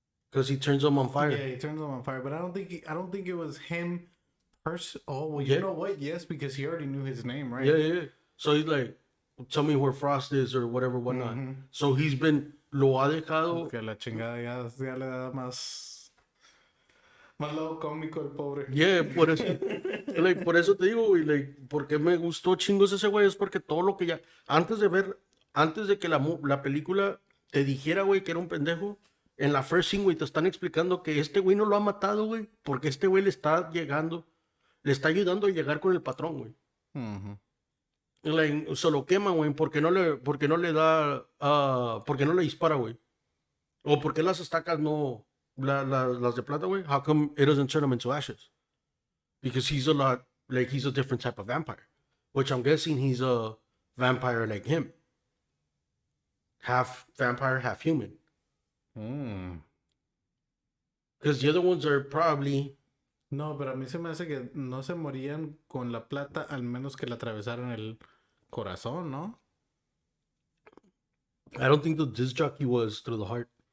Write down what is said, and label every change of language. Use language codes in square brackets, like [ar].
[en] Because he turns them on fire. Yeah, he turns them on fire, but I don't think it was him. Oh, well, Yeah. you know what? Yes, because he already knew his name, right? Yeah, yeah, yeah. So he's like, tell me where Frost is or whatever, whatnot. So he's been, [es] lo ha dejado. Que la chingada ya le da más lado cómico el pobre. Yeah, por eso, like, por eso te digo, güey, like, porque me gustó chingos ese güey, es porque todo lo que ya, antes de que la película te dijera, güey, que era un pendejo, en la first scene, güey, te están explicando que este güey no lo ha matado, güey, porque este güey le está ayudando a llegar con el patrón, güey. Like, se lo quema, güey, porque no le da, porque no le dispara, güey. O porque las estacas no, las de plata, güey, [en] how come it doesn't turn them into ashes? Because he's a different type of vampire. Which I'm guessing he's a vampire like him. Half vampire, half human. Because the other ones are probably... [es] No, pero a mí se me hace que no se morían con la plata al menos que le atravesaran el corazón, ¿no? [en] I don't think the disc jockey was through the heart.